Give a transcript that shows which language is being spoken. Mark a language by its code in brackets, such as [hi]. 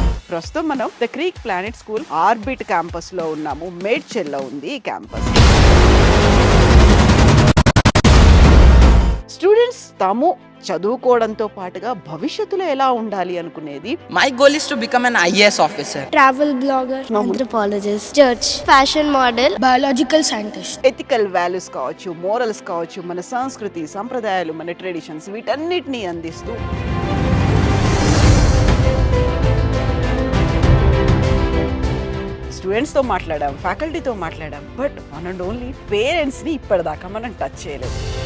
[te] ప్రస్తుతం మనం the creek planet school orbit క్యాంపస్లో ఉన్నాము. మేడ్చెల్లో ఉంది ఈ క్యాంపస్. స్టూడెంట్స్ తాము చదువుకోవడంతో పాటుగా భవిష్యత్తులో ఎలా ఉండాలి అనుకునేది. [en] My goal is to become an IAS officer. Travel blogger, anthropologist, judge, fashion model, biological scientist. [te] Ethical values కావచ్చు, మోరల్స్ కావచ్చు, మన సంస్కృతి సంప్రదాయాలు, మన ట్రెడిషన్స్ వీటన్నిటినీ అందిస్తూ స్టూడెంట్స్తో మాట్లాడాం, ఫ్యాకల్టీతో మాట్లాడాం, బట్ వన్ అండ్ ఓన్లీ పేరెంట్స్ని ఇప్పటిదాకా మనం టచ్ చేయలేదు.